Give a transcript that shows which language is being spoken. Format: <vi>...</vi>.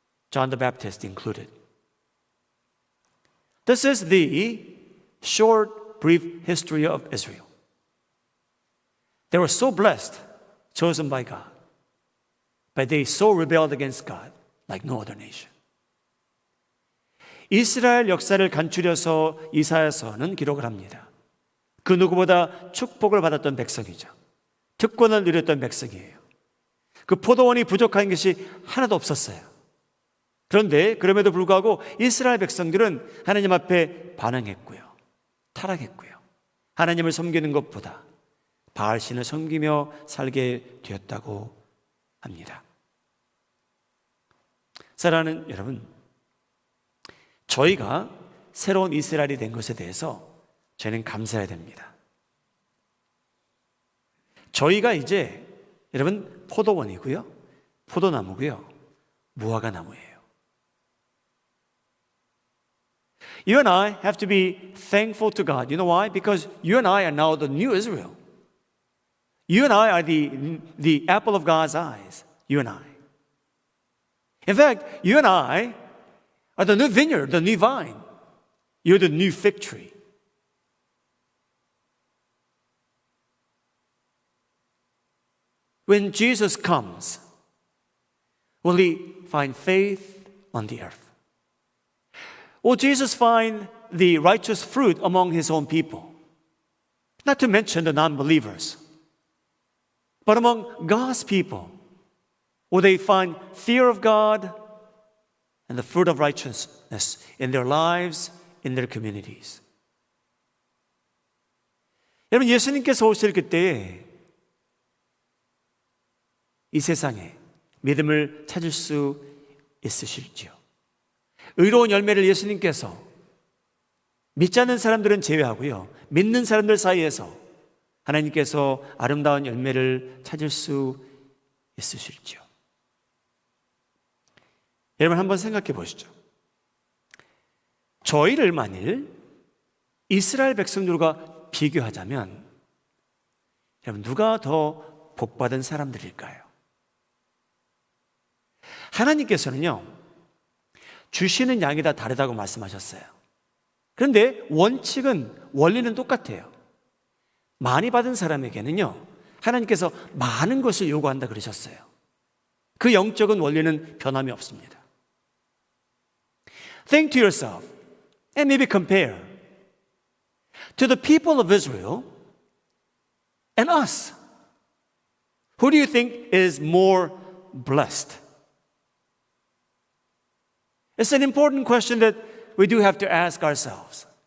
<en>John the Baptist included. This is the short, brief history of Israel. They were so blessed, chosen by God, but they so rebelled against God like no other nation.</en> <ko>이스라엘 역사를 간추려서 이사야서는 기록을 합니다. 그 누구보다 축복을 받았던 백성이죠. 특권을 누렸던 백성이에요. 그 포도원이 부족한 것이 하나도 없었어요. 그런데 그럼에도 불구하고 이스라엘 백성들은 하나님 앞에 반항했고요. 타락했고요. 하나님을 섬기는 것보다 바알신을 섬기며 살게 되었다고 합니다. 사랑하는 여러분, 저희가 새로운 이스라엘이 된 것에 대해서 저희는 감사해야 됩니다. 저희가 이제 여러분 포도원이고요, 포도나무고요, 무화과 나무예요.</ko> <en>You and I have to be thankful to God. You know why? Because you and I are now the new Israel. You and I are the apple of God's eyes. You and I. In fact, you and I are the new vineyard, the new vine. You're the new fig tree. When Jesus comes, will He find faith on the earth? Will Jesus find the righteous fruit among His own people? Not to mention the non-believers. But among God's people, will they find fear of God and the fruit of righteousness in their lives, in their communities?</en> <ko>여러분, 예수님께서 오실 그때에 이 세상에 믿음을 찾을 수 있으실지요? 의로운 열매를 예수님께서 믿지 않는 사람들은 제외하고요, 믿는 사람들 사이에서 하나님께서 아름다운 열매를 찾을 수 있으실지요? 여러분, 한번 생각해 보시죠. 저희를 만일 이스라엘 백성들과 비교하자면 여러분, 누가 더 복받은 사람들일까요? 하나님께서는요, 주시는 양이 다 다르다고 말씀하셨어요. 그런데 원리는 똑같아요. 많이 받은 사람에게는요, 하나님께서 많은 것을 요구한다 그러셨어요. 그 영적인 원리는 변함이 없습니다.</ko> <en>Think to yourself and maybe compare to the people of Israel and us. Who do you think is more blessed? It's an important question that we do have to ask ourselves.</en>